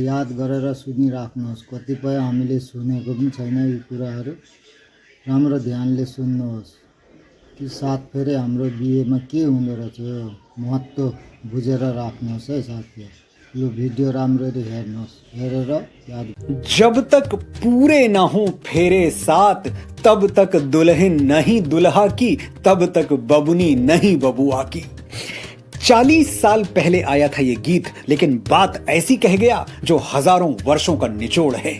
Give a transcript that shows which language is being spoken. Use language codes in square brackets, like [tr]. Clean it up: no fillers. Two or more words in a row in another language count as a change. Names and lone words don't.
[ne] याद गरेर सुनिराख्नुहोस्। कतिपय हामीले सुनेको पनि छैन यी कुराहरू, राम्रो ध्यानले सुन्नुहोस् कि सात फेरे हाम्रो बिहेमा के हुँदो रहेछ यो महत्त्व बुझेर राख्नुहोस् है साथीहरू। यो भिडियो राम्ररी हेर्नुहोस्, हेरेर याद। [hi] जब तक पूरे ना हो फेरे सात, तब तक दुल्हन नहीं दुल्हा की, तब तक बबुनी नहीं बबुआ की। 40 साल पहले आया था ये गीत, लेकिन बात ऐसी कह गया जो हजारों वर्षों का निचोड़ है।